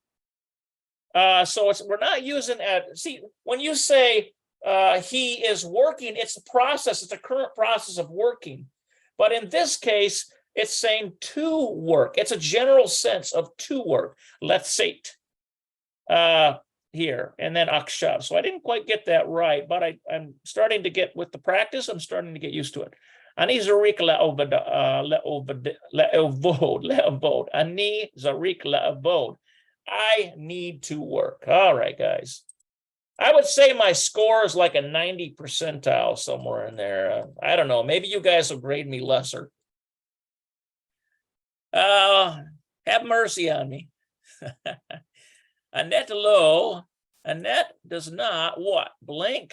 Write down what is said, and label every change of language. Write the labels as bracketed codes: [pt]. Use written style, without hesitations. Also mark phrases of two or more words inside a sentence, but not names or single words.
[en] So we're not using see, when you say he is working, it's a process, it's a current process of working. But in this case, it's saying to work. It's a general sense of to work. Let's say here, and then akshav. So I didn't quite get that right, but I'm starting to get, with the practice, I'm starting to get used to it. [he] Ani zarik le'ovod. Ani zarik le'ovod. [en] I need to work. All right, guys. I would say my score is like a 90 percentile somewhere in there. I don't know. Maybe you guys will grade me lesser. Have mercy on me. Annette Lowe. Annette does not what? Blink.